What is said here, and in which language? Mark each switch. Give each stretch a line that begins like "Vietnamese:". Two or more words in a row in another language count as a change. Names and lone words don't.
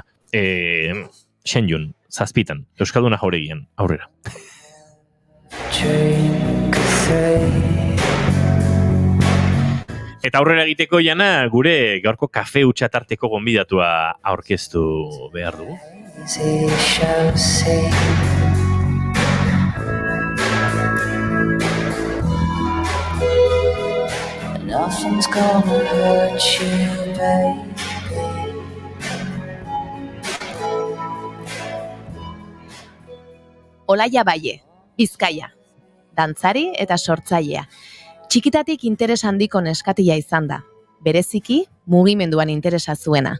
Basque: Shenyun, 7:00, Euskalduna Jauregian, aurrera. Eta aurrera egiteko jana, gure gaurko kafe utxatarteko gonbidatua aurkeztu behar dugu.
English: Nothing's gonna hurt you, baby.
Basque: Olaia Baie, Bizkaia, dantzari eta sortzailea. Txikitatik interes handiko neskatia izan da, bereziki mugimenduan interesa zuena.